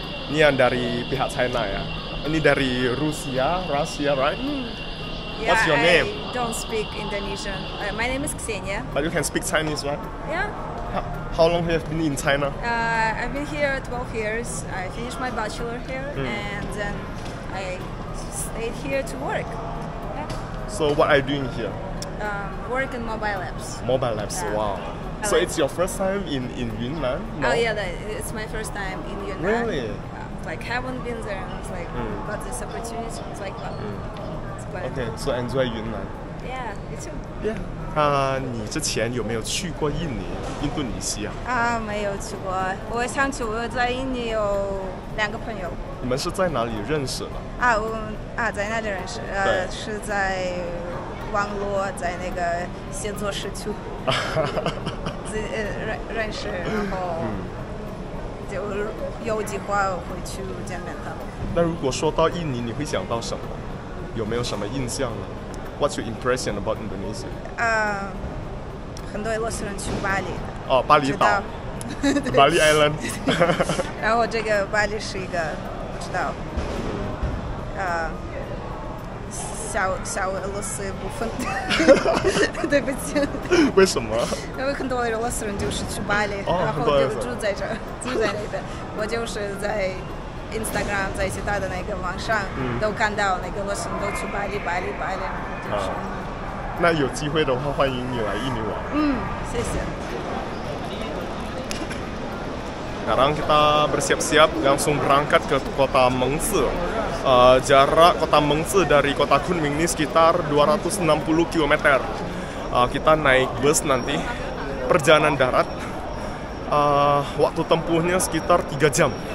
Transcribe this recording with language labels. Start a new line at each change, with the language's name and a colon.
Indonesian: Ini yang dari pihak China ya. Ini dari Rusia, right?
English: Yeah, What's your name? I don't speak Indonesian. My name is Xenia. But you can speak Chinese, right? Yeah. How long have you been in China? I've been here 12 years. I finished my bachelor here, and then I stayed here to work. Yeah. So what are you doing here? Work in mobile apps. Mobile labs, wow. So it's your first time in Yunnan? No? Oh yeah, it's my first time in Yunnan. Really? Like haven't been there, and I was like, got this opportunity. It's like, wow, it's quite. Okay, so enjoy Yunnan. Yeah, me too. Yeah.
Chinese: 你之前有没有去过印度尼西亚？没有去过。我想去，我在印尼有2个朋友。你们是在哪里认识的？在哪里认识？是在网络，在那个写作社区认识，然后就有计划会去见面他们。那如果说到印尼，你会想到什么？有没有什么印象呢？
English: What's your impression about Indonesia?
Chinese: 很多俄罗斯人去巴黎。巴厘岛。巴厘 Island。然后这个巴黎是一个，知道，小俄罗斯部分。对不起。为什么？因为很多俄罗斯人就是去巴黎，然后就住在这儿，住在那边。我就是在 Instagram 在其他的那个网上都看到那个俄罗斯人都去巴黎，就是。那有机会的话，欢迎你来印尼玩。谢谢。
Indonesian: Sekarang kita bersiap-siap langsung berangkat ke kota Mengzi. Jarak kota Mengzi dari kota Kunming ini sekitar 260 km. Kita naik bus nanti, perjalanan darat. Waktu tempuhnya sekitar 3 jam.